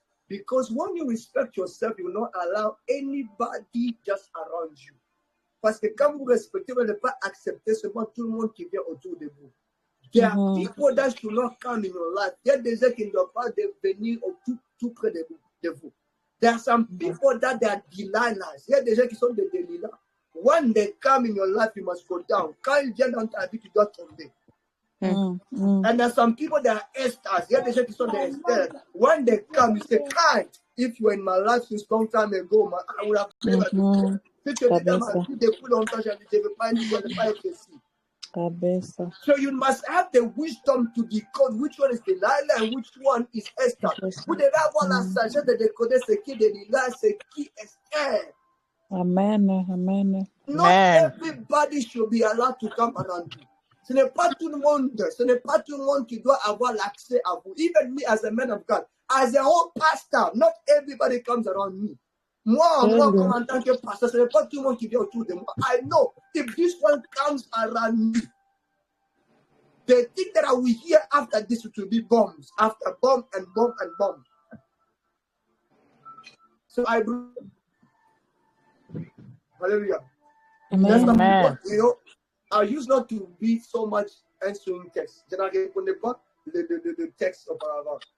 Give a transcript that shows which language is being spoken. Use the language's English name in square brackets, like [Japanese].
[English] Because when you respect yourself, you will not allow anybody just around you. [French] Parce que quand vous respectez, vous ne pas accepter seulement tout le monde qui vient autour de vous. [English] There are people that should not come in your life. [French] Il y a des gens qui ne doivent pas venir tout près de vous. [English] There are some people that they are Delilahs. [French] Il y a des gens qui sont des Delilah. [English] When they come in your life, you must go down. [French] Quand ils viennent dans ta vie, tu dois tomber. [English] And there are some people that are Esthers. [French] Il y a des gens qui sont des Esther. [English] When they come, you say, "Kai, if you were in my life since long time ago, I would have never been." [French] Si tu étais dans ma vie depuis longtemps, je ne veux pas être ici. [English] So you must have the wisdom to decode which one is Delilah and which one is Esther. [French] Vous devez avoir la sagesse de décoder ce qui est Delilah, ce qui est Esther. [English] Amen. Amen. Not everybody should be allowed to come around you. [French] Ce n'est pas tout le monde qui doit avoir l'accès à vous. [English] Even me as a man of God, as a whole pastor, not everybody comes around me. [French] Moi, comme en tant que pasteur, ce n'est pas tout le monde qui vient autour de moi. [English] I know if this one comes around me, the thing that I will hear after this will be bombs, after bomb and bomb and bomb. So I believe. Hallelujah. Amen. Amen. You know, I used not to be so much answering text. [French] Je n'en répondais pas le texte auparavant.